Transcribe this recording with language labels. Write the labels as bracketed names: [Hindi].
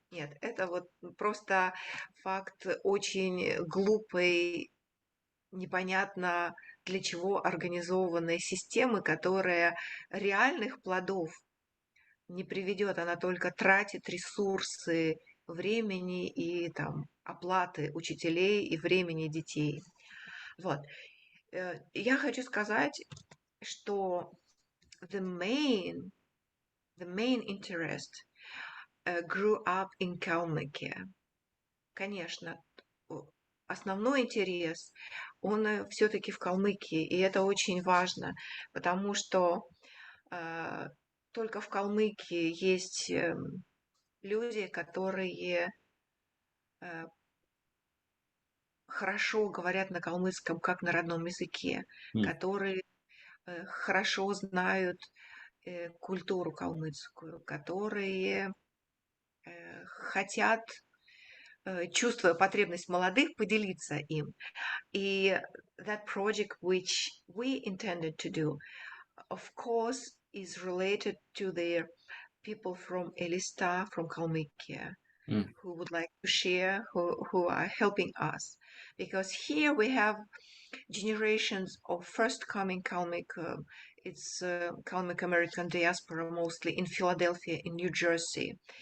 [Russian] Нет, это вот просто факт очень глупой, непонятно для чего организованной системы, которая реальных плодов не приведет, она только тратит ресурсы времени и там оплаты учителей и времени детей. Вот. Я хочу сказать, что [English] the main interest grew up in Kalmykia. [Russian] Конечно, основной интерес, он все-таки в Калмыкии, и это очень важно, потому что только в Калмыкии есть люди, которые хорошо говорят на калмыцком, как на родном языке, которые хорошо знают культуру калмыцкую, которые хотят, чувствуя потребность молодых, поделиться им. [English] И that project which we intended to do, of course, is related to the people from Elista, from Kalmykia, who would like to share, who are helping us. Because here we have generations of first coming Kalmyk, it's Kalmyk American diaspora, mostly in Philadelphia, in New Jersey.